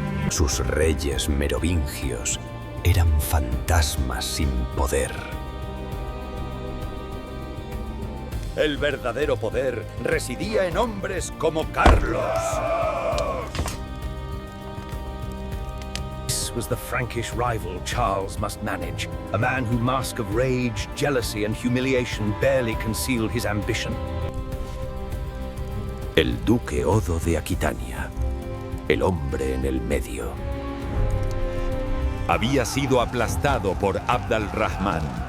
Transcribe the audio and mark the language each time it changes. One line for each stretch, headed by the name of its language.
Spanish: Sus reyes merovingios eran fantasmas sin poder. El verdadero poder residía en hombres como Carlos.
English: This was the Frankish rival Charles must manage, a man whose mask of rage, jealousy and humiliation barely concealed his ambition.
Spanish: El duque Odo de Aquitania, el hombre en el medio. Había sido aplastado por Abd al-Rahman.